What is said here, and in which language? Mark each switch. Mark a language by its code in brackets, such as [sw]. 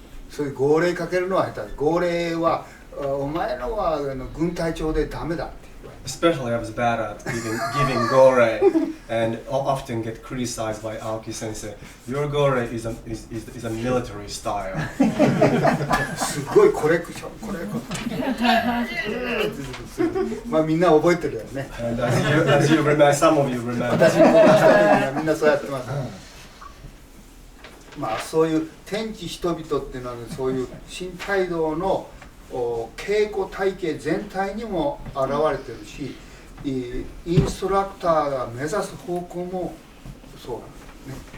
[ja] そういう号令かけるのは下手。号令はお前のは軍隊長でダメだって。 [en] Especially, I was bad at giving gore, and often get criticized by Aoki Sensei. Your gore is a military style. [ja] すごいコレクションコレクション。まあみんな覚えてるよね。 [en] And as you remember, some of you remember. [ja] 私もした時にはみんなそうやってます。まあそういう天地人々っていうのは、ね、そういう新態道の稽古体系全体にも現れてるし、インストラクターが目指す方向もそうなんですね。